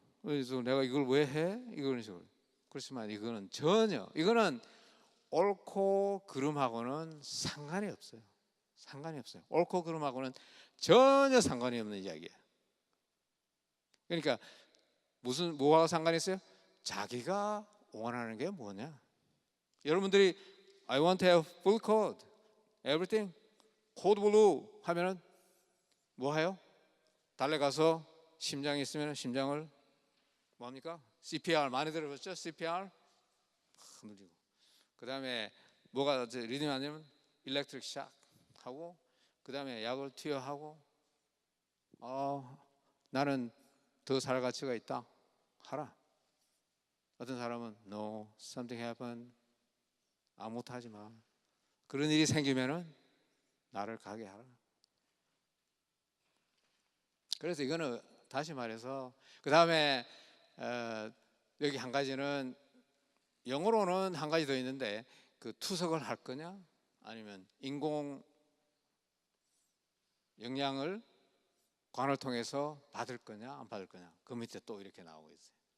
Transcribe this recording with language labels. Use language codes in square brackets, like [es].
[ko] 그래서 내가 이걸 왜 해? 이런 식으로. 그렇지만 이거는 이거는 옳고 그름하고는 상관이 없어요. 옳고 그름하고는 전혀 상관이 없는 이야기예요. 그러니까 뭐가 상관이 있어요? 자기가 원하는 게 뭐냐? 여러분들이 [en] I want to have full code, everything, code blue [ko] 하면은 뭐 해요? 달려가서 심장이 있으면 심장을 뭡니까? CPR 많이 들어봤죠? CPR 누리고 그 다음에 뭐가 리듬이 안 되면 일렉트릭 샥 하고 그 다음에 약을 투여하고 나는 더 살 가치가 있다 하라. 어떤 사람은 [en] No, something happened. [ko] 아무것도 하지 마. 그런 일이 생기면은 나를 가게 하라. 그래서 이거는 다시 말해서 그 다음에 여기 한 가지는 영어로는 한 가지 더 있는데 그 투석을 할 거냐 아니면 인공 영양을 관을 통해서 받을 거냐 안 받을 거냐 그 밑에 또 이렇게 나오고 있어요.